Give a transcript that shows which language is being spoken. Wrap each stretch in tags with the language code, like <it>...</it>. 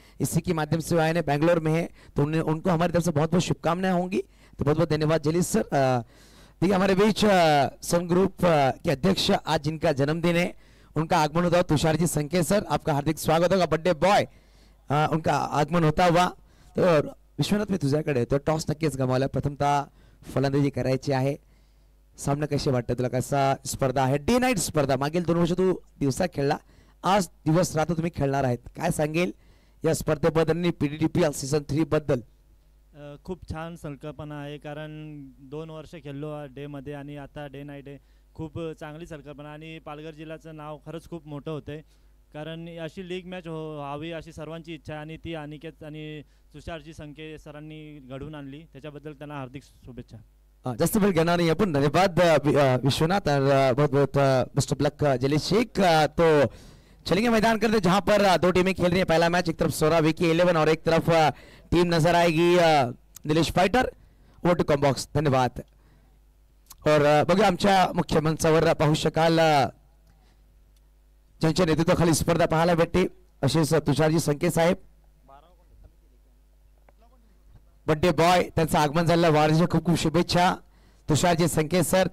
<hi>इसी के माध्यम से आए हैं, बैंगलोर में है, तो उनको हमारी तरफ से बहुत बहुत शुभकामनाएं होंगी. तो बहुत बहुत धन्यवाद जलील सर. देखिए हमारे बीच सन ग्रुप के अध्यक्ष आज जिनका जन्मदिन है, उनका आगमन होता हुआ तुषार जी संकेत सर, आपका हार्दिक स्वागत होगा. बर्थडे बॉय उनका आगमन होता हुआ.</hi> <mr>तो विश्वनाथ मी तुझ्याकडे, तो टॉस नक्कीच गमावला, प्रथमतः फलंदाजी करायची आहे. सामना कसे वाटतं तुला, कसा स्पर्धा आहे, डे नाईट स्पर्धा, मागील 2 वर्ष तू दिवसा खेळला, आज दिवस रात्र तुम्ही खेळणार आहेत, काय सांगेल या स्पर्धेबद्दल आणि पीडीटीपीएल सीझन 3 बद्दल? खूप छान संकल्पना आहे, कारण 2 वर्ष खेळलो डे मध्ये आणि आता डे नाईट आहे. खूप चांगली संकल्पना, आणि पालघर जिल्ह्याचं नाव खरंच खूप मोठं होतंय, कारण अशी लीग मॅच व्हावी अशी सर्वांची इच्छा आहे, आणि ती अनिकेत आणि तुषारजी संके सरांनी घडवून आणली, त्याच्याबद्दल त्यांना हार्दिक शुभेच्छा. जास्त वेळ घेणार नाही आपण, धन्यवाद विश्वनाथ,</mr> <hi>बहुत बहुत बेस्ट ऑफ लक</hi> <mr>जलील शेख.</mr> <hi>तो चलेंगे मैदान करते जहां पर 2 टीमें खेल रही है. पहला मैच एक तरफ सोरा विकी 11 और एक तरफ टीम नजर आएगी Nilesh fighter.</hi> <en>Over to comm box. धन्यवाद.</en> <mr>और बघा आमच्या मुख्य मंचावर पाहू शकाल ज्यांच्या नेतृत्वाखाली स्पर्धा पाहायला भेटते असेच तुषारजी संकेत साहेब, बर्थडे बॉय, त्यांचं आगमन झालेलं, वाढदिवसाच्या खूप खूप शुभेच्छा तुषारजी संकेत सर.</mr>